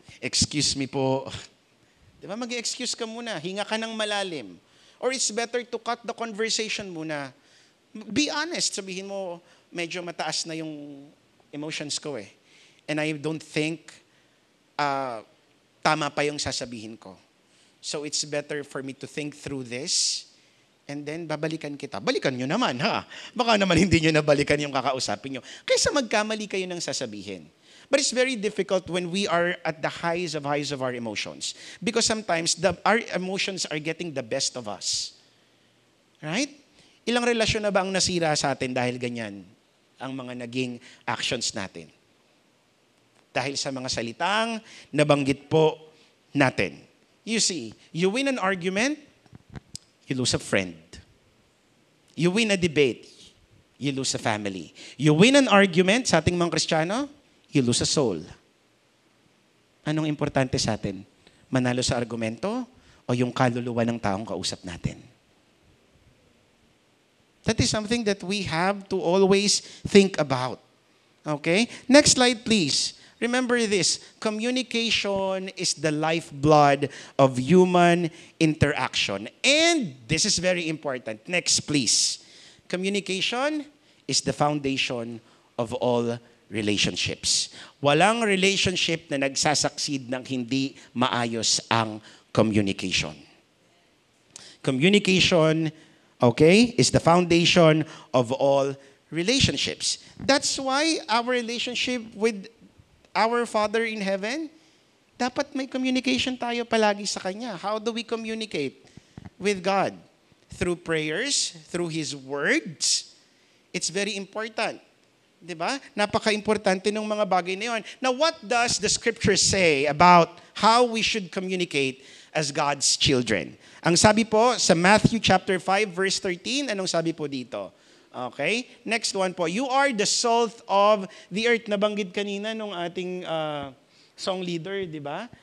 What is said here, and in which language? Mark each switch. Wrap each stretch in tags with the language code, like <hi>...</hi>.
<tl>Excuse me po. Diba? Mag-excuse ka muna. Hinga ka ng malalim.</tl> <en>Or it's better to cut the conversation muna. Be honest.</en> <tl>Sabihin mo, medyo mataas na yung emotions ko eh.</tl> <en>And I don't think</en> <tl>tama pa yung sasabihin ko.</tl> <en>So it's better for me to think through this and then</en> <tl>babalikan kita. Balikan nyo naman, ha? Baka naman hindi nyo nabalikan yung kakausapin nyo. Kaysa magkamali kayo ng sasabihin.</tl> <en>But it's very difficult when we are at the highs of our emotions. Because sometimes our emotions are getting the best of us. Right?</en> <tl>Ilang relasyon na ba ang nasira sa atin dahil ganyan ang mga naging actions natin? Dahil sa mga salitang nabanggit po natin.</tl> <en>You see, you win an argument, you lose a friend. You win a debate, you lose a family. You win an argument</en> <tl>sa ating mga Kristiyano,</tl> <en>you lose a soul.</en> <tl>Anong importante sa atin? Manalo sa argumento o yung kaluluwa ng taong kausap natin?</tl> <en>That is something that we have to always think about. Okay? Next slide, please. Remember this. Communication is the lifeblood of human interaction. And this is very important. Next, please. Communication is the foundation of all relationships.</en> <tl>Walang relationship na nagsasucceed ng hindi maayos ang communication.</tl> <en>Communication, okay, is the foundation of all relationships. That's why our relationship with our Father in heaven,</en> <tl>dapat may communication tayo palagi sa Kanya.</tl> <en>How do we communicate with God? through prayers, through His words. It's very important. Diba?</en> <tl>Napaka-importante ng mga bagay na yun.</tl> <en>Now, what does the scripture say about how we should communicate as God's children?</en> <tl>Ang sabi po sa Matthew chapter 5 verse 13, anong sabi po dito? Okay?</tl> <en>Next one po. You are the salt of the earth.</en> <tl>Nabanggit kanina nung ating song leader, di ba?</tl>